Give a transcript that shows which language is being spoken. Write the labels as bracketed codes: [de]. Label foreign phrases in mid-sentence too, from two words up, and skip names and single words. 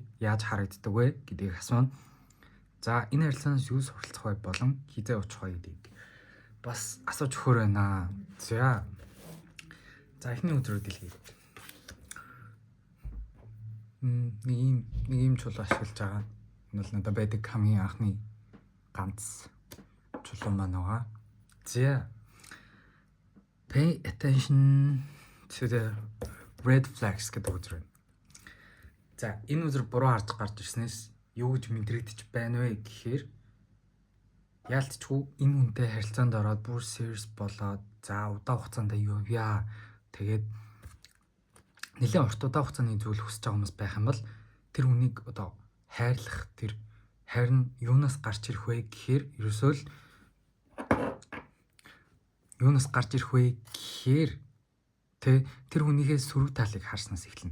[mn] Яаж харагддаг вэ гэдгийг асууна. За энэ харилцаанаас юу суралцах вэ болон хизээ очих вэ гэдгийг бас асууж өгөхөр байна. За эхний үзрүүд дэлхий. Нэг юм чулуу ашиглаж байгаа. Энэ бол надад байдаг хамгийн анхны ганц чулуу маань байгаа. За [en] pay attention to the red flags [mn] гэдэг үзэр байна. За энэ үзэр буруу харж гарч ирснээс юу гэж мэдрэгдэж байна вэ гэхээр яалтчгүй энэ хүнтэй харилцаанд ороод бүр serious болоод за удаан хугацаанд явъя. Тэгээд нэлээд урт удаан хугацааны зүйл хүсэж байгаа хүмүүс байх юм бол тэр хүнийг одоо хайрлах тэр хайр нь юунаас гарч ирэх вэ гэхээр ерөөсөө л юунаас гарч ирэх вэ гэхээр тэр хүнийхээ сөрөг талыг харснаас эхэлнэ.